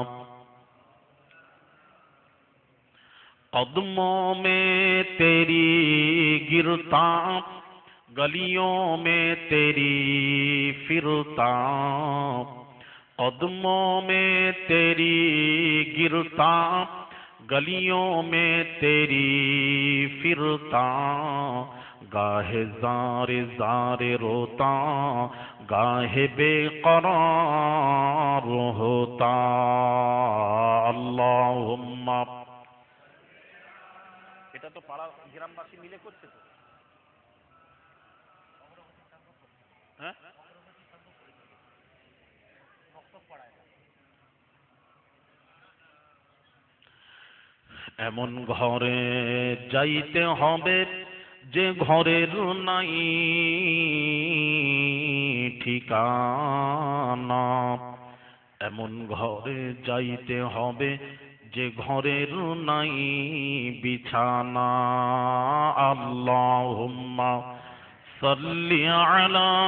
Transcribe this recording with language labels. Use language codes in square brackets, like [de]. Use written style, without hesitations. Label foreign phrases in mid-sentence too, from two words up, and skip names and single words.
[ur] قدموں میں تیری گرتا گلیوں میں تیری پھرتا قدموں میں تیری گرتا گلیوں میں تیری پھرتا گاہے زار زار روتا گاہے بے قرار ہوتا [bn] اللہم এটা তো পাড়া গ্রামবাসী মিলে করছে তো হ্যাঁ এমন ঘরে যাইতে হবে যে ঘরের নাই ঠিকানা এমন ঘরে যাইতে হবে যে ঘরের নাই বিছানা [ar] اللهم صل على